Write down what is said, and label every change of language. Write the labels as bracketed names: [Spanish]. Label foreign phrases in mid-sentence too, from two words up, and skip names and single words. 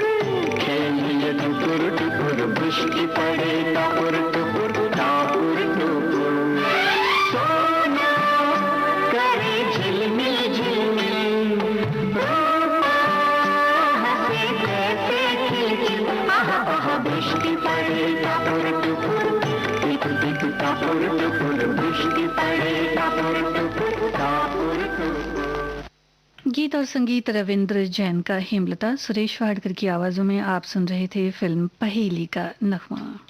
[Bangla] খেলিয়ে টুকুর টুকুর বৃষ্টি পড়ে টাপুর টুপুর টাপুর টুপুর সোনা করে ঝিলমিল ঝিলমিল [Hindi] हंसे कैसे खिलखिल आह आह [Bangla] বৃষ্টি পড়ে টাপুর টুপুর টিপ টিপ টাপুর টুপুর বৃষ্টি পড়ে টাপুর টুপুর টাপুর টুপুর। [Hindi] गीत और संगीत रविंद्र जैन का, हेमलता सुरेश वाडकर की आवाजों में आप सुन रहे थे फिल्म पहेली का नगमा।